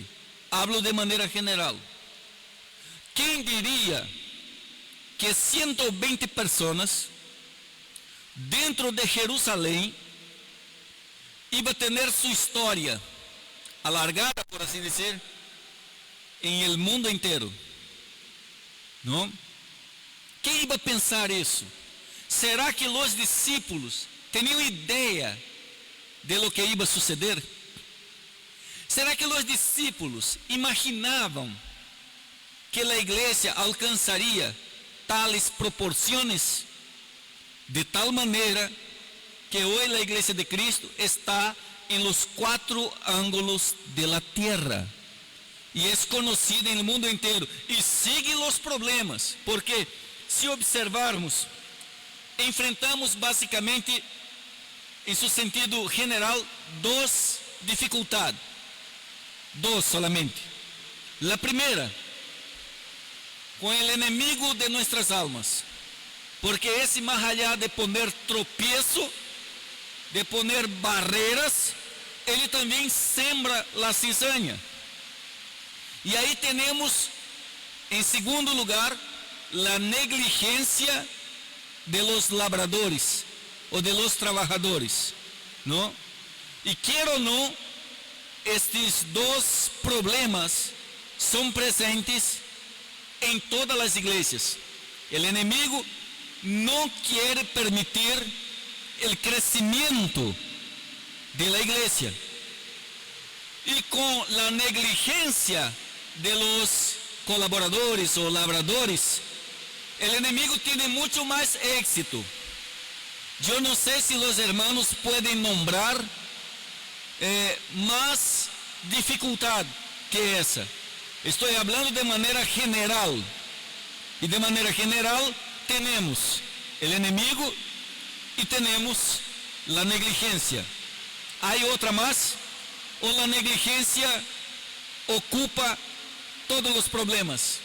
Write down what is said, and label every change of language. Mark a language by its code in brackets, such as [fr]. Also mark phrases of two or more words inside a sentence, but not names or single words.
[es] Hablo de [pt] maneira general. Quem diria que 120 pessoas dentro de Jerusalém [es] iba a [pt] ter sua história alargada, por assim dizer, em [es] el mundo [pt] inteiro? Não? Quem [es] iba a [pt] pensar isso? Será que os discípulos tinham ideia de [es] lo que iba a suceder? [pt] Será que os discípulos imaginavam que a igreja alcançaria tales proporções? De tal maneira que hoje a igreja de Cristo está em los 4 ângulos [es] de la tierra. [pt] E é conhecida no mundo inteiro. E sigue os problemas, porque se observarmos, enfrentamos basicamente, em seu sentido general, duas dificuldades. [es] Dos solamente. La primera, con el enemigo de nuestras almas. [pt] Porque esse, [es] más allá de poner tropiezo, de poner [pt] barreiras, ele também [es] sembra la cizaña. [pt] E aí temos, em segundo lugar, [es] la negligencia de los labradores, ou de los trabajadores, ¿no? [pt] E quero ou não, estes dois problemas são presentes em todas as igrejas. O inimigo não quer permitir o crescimento da igreja. E com a negligência [es] de los colaboradores [pt] ou labradores, o inimigo tem muito mais éxito. Eu não sei se os hermanos podem [es] nombrar más [pt] dificuldade que essa. Estou falando de maneira general. E de maneira general temos o inimigo e temos a negligência. Há outra mais? Ou a negligência ocupa todos os problemas?